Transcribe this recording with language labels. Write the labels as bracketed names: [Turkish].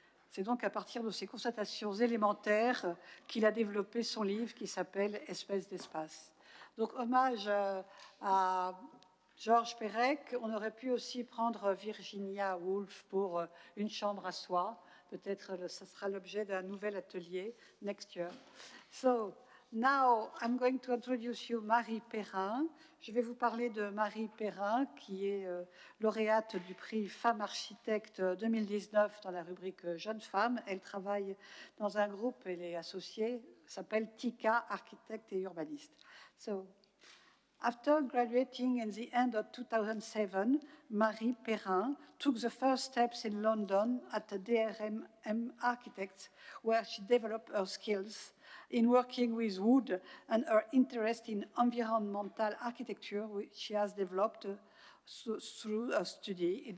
[French] C'est donc à partir de ces constatations élémentaires qu'il a développé son livre qui s'appelle « Espèce d'espace ». Donc, hommage à Georges Perec. On aurait pu aussi prendre Virginia Woolf pour Une chambre à soi. Peut-être ce sera l'objet d'un nouvel atelier [English] next year. So, now I'm going to introduce you Marie Perrin. [French] Je vais vous parler de Marie Perrin, qui est lauréate du prix Femme Architecte 2019 dans la rubrique Jeunes femmes. Elle travaille dans un groupe, elle est associée, s'appelle TICA, architecte et urbaniste. [English] So, after graduating in the end of 2007, Marie Perrin took the first steps in London at the DRM Architects, where she developed her skills in working with wood and her interest in environmental architecture, which she has developed through a study.